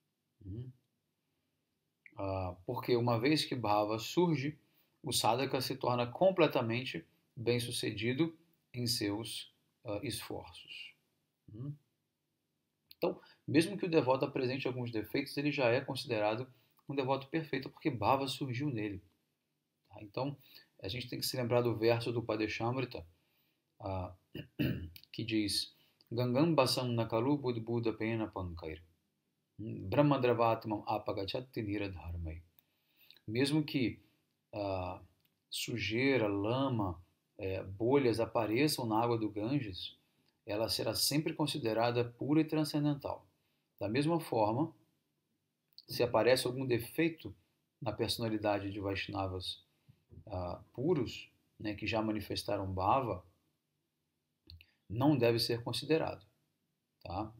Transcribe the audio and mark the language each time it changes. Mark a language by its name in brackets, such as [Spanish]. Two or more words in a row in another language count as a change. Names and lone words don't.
[Portuguese] Porque uma vez que Bhava surge, o sadhaka se torna completamente bem-sucedido em seus esforços. Então, mesmo que o devoto apresente alguns defeitos, ele já é considerado um devoto perfeito, porque Bhava surgiu nele. Então, a gente tem que se lembrar do verso do Padeshamrita, que diz: [Sanskrit] Gangam basam nakalu budbuddha pena pankair brahmadravatmam apagachati niradharmai. [Portuguese] Mesmo que sujeira, lama, bolhas apareçam na água do Ganges, ela será sempre considerada pura e transcendental. Da mesma forma, se aparece algum defeito na personalidade de Vaishnavas puros, né, que já manifestaram bhava, não deve ser considerado, tá?